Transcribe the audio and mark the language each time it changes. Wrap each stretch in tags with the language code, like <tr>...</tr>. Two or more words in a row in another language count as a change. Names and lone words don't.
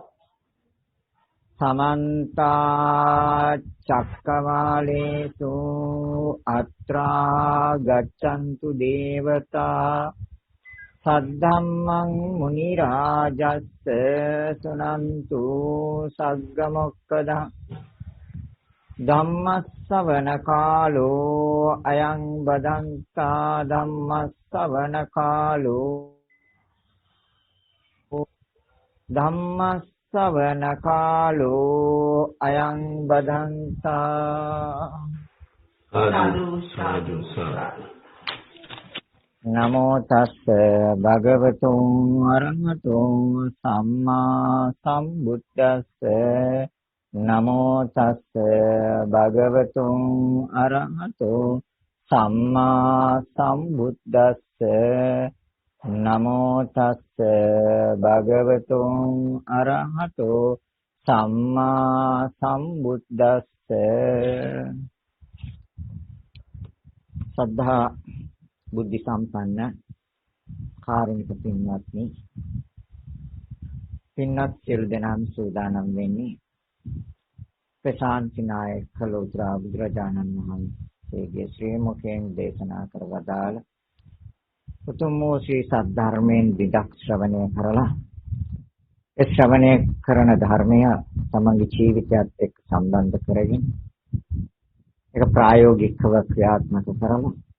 <pi>සමන්ත චක්කවාලේසු අත්‍රා ගච්ඡන්තු දේවතා සද්ධම්මං මුනි රාජස්ස සුනන්තු සග්ග මොක්ඛදං ධම්මස්සවන කාලෝ අයං බදන්තා ධම්මස්සවන කාලෝ ධම්මස්සවන කාලෝ අයං බදන්තා සාදු සාදු සාදු. නමෝ තස්ස භගවතුං අරහතෝ සම්මා සම්බුද්දස්ස නමෝ තස්ස භගවතුං අරහතෝ සම්මා සම්බුද්දස්ස නමෝ තස්ස භගවතුං අරහතෝ සම්මා සම්බුද්දස්ස.</pi> <si>සද්ධා බුද්ධ සම්පන්න කාරුණික පින්වත්නි, පින්වත් සියලු දෙනාම සූදානම් වෙන්නේ ප්‍රශාන්ති නායක කලෝත්‍රා බුදුරජාණන් වහන්සේගේ ශ්‍රී මුඛයෙන් දේශනා කර වදාළ උතුම් වූ ශ්‍රී සද්ධර්මයෙන් විදක් ශ්‍රවණය කරලා ඒ ශ්‍රවණය කරන ධර්මය තමන්ගේ ජීවිතයත් එක්ක සම්බන්ධ කරගෙන ඒක ප්‍රායෝගිකව ක්‍රියාත්මක කරලා</si>